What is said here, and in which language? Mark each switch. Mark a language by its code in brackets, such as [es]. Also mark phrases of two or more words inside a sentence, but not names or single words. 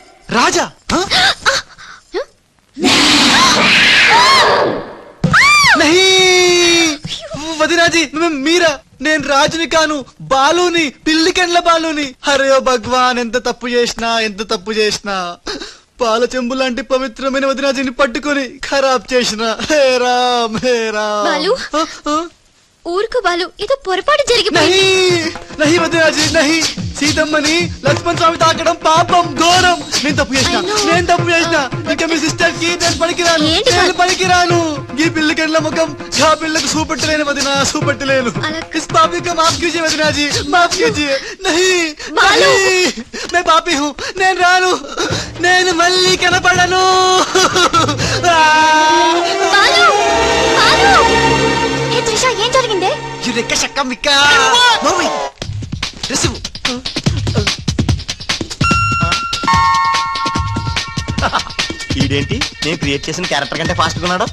[te] రాజా వదినాజీ మీరా? నేను రాజుని కాను, బాలుని, పిల్లికెండ్ల బాలుని. అరే ఓ భగవాన్, ఎంత తప్పు చేసినా పాల చెంబు లాంటి పవిత్రమైన వదినాజీని పట్టుకొని ఖరాబ్ చేసిన. హే రామ్ హే రామ్. ఊరుకు బాలు, ఇది పొరపాటు జరిగిపోయింది. నహి వదినాజీ నహి. సీతమ్మని లక్ష్మణ్ స్వామి తాకడం పాపం, ఘోరం. నేను తప్పు చేసిన. ఇంకా మీ సిస్టర్ కి నేను పనికిరాను. ఈ పిల్లకెళ్ళ ముఖం ఆ పిల్లకు చూపెట్టలేను వదినా, చూపెట్టలేను. [hi] इस पापी को माफ कीजिए वदना जी, माफ कीजिए. नहीं मैं पापी हूँ, [te] నేను రాను, నేను మళ్ళీ కనపడను. ఏం జరిగిందే? ఈడేంటి నేను క్రియేట్ చేసిన క్యారెక్టర్ కంటే ఫాస్ట్ గా ఉన్నాడు.